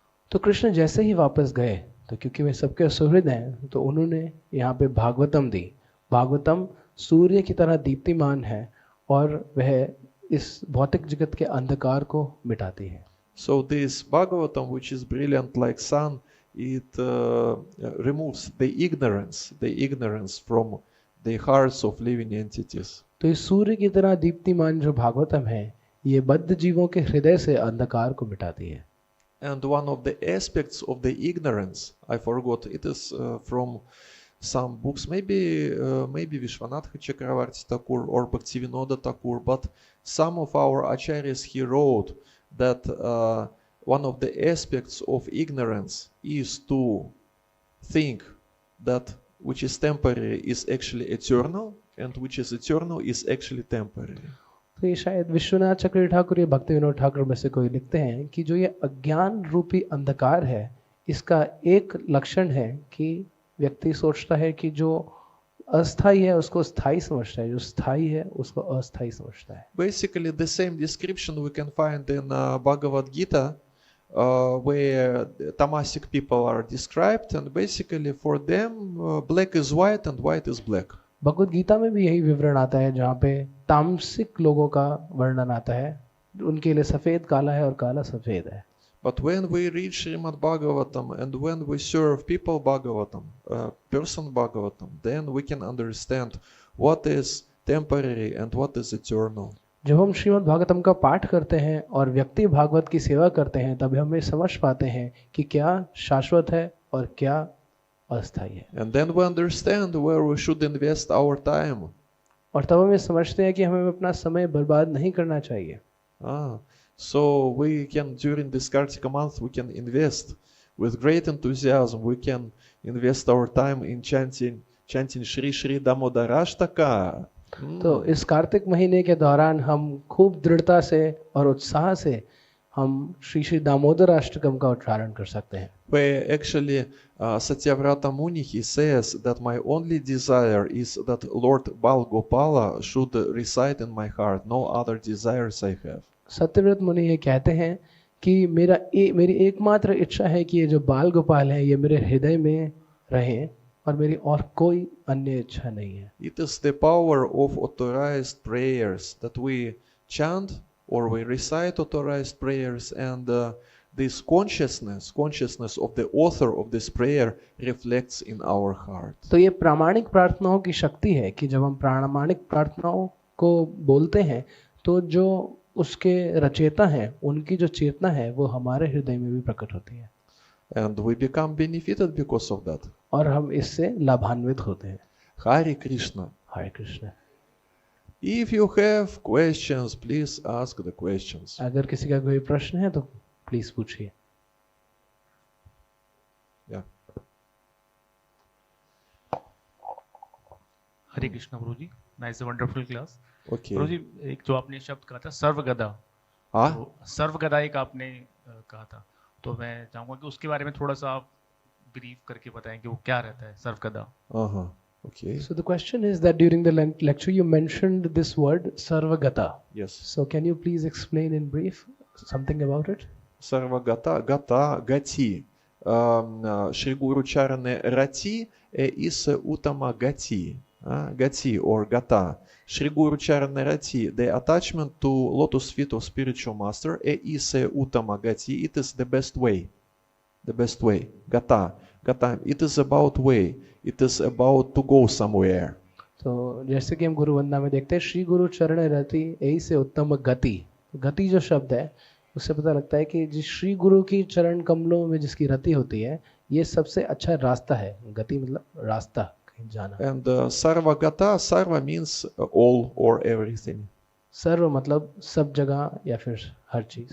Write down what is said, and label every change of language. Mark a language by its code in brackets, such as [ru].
[hi] तो कृष्ण जैसे ही वापस गए तो क्योंकि वे सबके सुहृद हैं तो उन्होंने यहाँ पे भागवतम दी। भागवतम सूर्य की तरह दीप्तिमान है और वह इस भौतिक जगत के अंधकार को मिटाती है। [en] So this Bhagavatam, which is brilliant like sun, it removes the ignorance from the hearts of living entities. [hi] तो इस सूर्य की तरह दीप्तिमान जो भागवतम है ये बद्ध जीवों के हृदय से अंधकार को मिटाती है। [en] And one of the aspects of the ignorance, I forgot, it is from some books, maybe Vishwanatha Chakravarti Thakur or Bhaktivinoda Thakur, but some of our acharyas, he wrote that one of the aspects of ignorance is to think that which is temporary is actually eternal, and which is eternal is actually temporary. [hi] तो ये शायद विश्वनाथ चक्रवर्ती ठाकुर या भक्ति विनोद ठाकुर में से कोई लिखते हैं कि जो ये अज्ञान रूपी अंधकार है इसका एक लक्षण है कि व्यक्ति सोचता है कि जो अस्थाई है उसको स्थाई समझता है, जो स्थाई है उसको अस्थाई समझता है। [en] Basically the same description we can find in Bhagavad Gita where tamasic people are described, and basically for them black is white and white is black. [hi] Bhagavad Gita में भी यही विवरण आता है, जहाँ पे तामसिक लोगों का वर्णन आता है, उनके लिए सफेद काला है और काला सफेद है. [en] But when we read Srimad Bhagavatam and when we serve people Bhagavatam, person Bhagavatam, then we can understand what is temporary and what is eternal. [hi] जब हम श्रीमद् भागवतम का पाठ करते हैं और व्यक्ति भागवत की सेवा करते हैं, तब हम ये समझ पाते हैं कि क्या शाश्वत है और क्या अस्थायी है. [en] And then we understand where we should invest our time. [hi] और तब हम ये समझते हैं कि हमें अपना समय बर्बाद नहीं करना चाहिए. [en] So we can, during this Kartika month, we can invest with great enthusiasm. We can invest our time in chanting Shri Shri Damodarashtaka. [hi] तो इस कार्तिक महीने के दौरान हम खूब दृढ़ता से और उत्साह से हम श्री श्री दामोदर अष्टकम का उच्चारण कर सकते हैं. [en] Where actually Satyavrata Muni, he says that my only desire is that Lord Bal Gopala should reside in my heart. No other desires I have. [hi] Satyavrat मुनि ये कहते हैं कि मेरी एकमात्र इच्छा है कि ये जो बाल गोपाल है ये मेरे हृदय में रहें और मेरी और कोई अन्य इच्छा नहीं है. [en] It is the power of authorized prayers that we chant or we recite authorized prayers, and this consciousness of the author of this prayer reflects in our heart. [hi] तो ये प्रामाणिक प्रार्थनाओं की शक्ति है कि जब हम प्रामाणिक प्रार्थनाओं को बोलते हैं तो जो उसके रचयिता हैं उनकी जो चेतना है वो हमारे हृदय में भी प्रकट होती है. [en] And we become benefited because of that. [hi] और हम इससे लाभान्वित होते हैं. [en] Hare Krishna. [hi] Hare Krishna. [en] If you have questions, please ask the questions. [hi] अगर किसी का कोई प्रश्न है तो प्लीज पूछिए. [en] Yeah. [hi] हरे कृष्ण गुरुजी, [en] Nice wonderful class. Okay. [hi] गुरुजी, एक जो आपने शब्द कहा था सर्वगदा, तो सर्वगदा एक आपने कहा था, तो मैं चाहूंगा कि उसके बारे में थोड़ा सा आप ब्रीफ करके बताएं कि वो क्या रहता है सर्वगदा. [en] Okay. So the question is that during the lecture you mentioned this word sarvagata. Yes. So can you please explain in brief something about it? Sarvagata, gata, gati. Shri Guru Charane Rati is Uttama Gati. Gati or Gata. Shri Guru Charane Rati, the attachment to lotus feet of spiritual master is Uttama Gati. It is the best way. The best way. Gata. Gata. It is about way. It is about to go somewhere. [hi] तो जैसे कि हम गुरु वंदना में देखते हैं [bn] श्री गुरु चरण रति यही से उत्तम गति. [hi] गति जो शब्द है उससे पता लगता है कि जिस श्री गुरु की चरण कमलों में जिसकी रति होती है ये सबसे अच्छा रास्ता है. गति मतलब रास्ता, कहीं जाना. [en] And sarvagata, sarva means all or everything. [hi] सर्व मतलब सब जगह या फिर हर चीज.